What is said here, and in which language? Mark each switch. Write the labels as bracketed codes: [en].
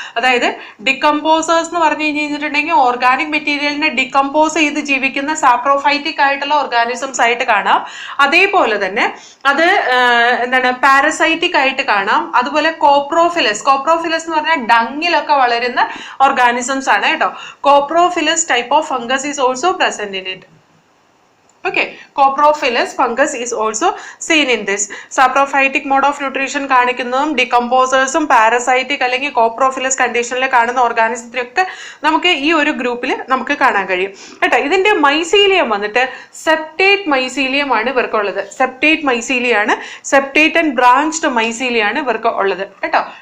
[ml] അതായത് ഡികമ്പോസേഴ്സ് എന്ന് പറഞ്ഞു കഴിഞ്ഞിട്ടുണ്ടെങ്കിൽ ഓർഗാനിക് മെറ്റീരിയലിനെ ഡികമ്പോസ് ചെയ്ത് ജീവിക്കുന്ന സാപ്രോഫൈറ്റിക് ആയിട്ടുള്ള ഓർഗാനിസംസ് ആയിട്ട് കാണാം. അതേപോലെ തന്നെ അത് എന്താണ് പാരസൈറ്റിക് ആയിട്ട് കാണാം. അതുപോലെ കോപ്രോഫിലസ് എന്ന് പറഞ്ഞാൽ ഡങ്ങിലൊക്കെ വളരുന്ന ഓർഗാനിസംസ് ആണ് കേട്ടോ. [en] Coprophilous type of fungus is also present in it. Okay, coprophilous fungus is also seen in this. Saprophytic mode of nutrition [ml] കാണിക്കുന്നതും ഡികമ്പോസേഴ്സും പാരസൈറ്റിക് അല്ലെങ്കിൽ കോപ്രോഫിലസ് കണ്ടീഷനിൽ കാണുന്ന ഓർഗാനിസത്തിലൊക്കെ നമുക്ക് ഈ ഒരു ഗ്രൂപ്പിൽ നമുക്ക് കാണാൻ കഴിയും കേട്ടോ. ഇതിന്റെ മൈസീലിയം വന്നിട്ട് സെപ്റ്റേറ്റ് മൈസീലിയം ആണ് ഇവർക്കുള്ളത്. സെപ്റ്റേറ്റ് മൈസീലിയാണ്, സെപ്റ്റേറ്റ് ആൻഡ് ബ്രാഞ്ച്ഡ് മൈസീലിയാണ് ഇവർക്ക് ഉള്ളത് കേട്ടോ.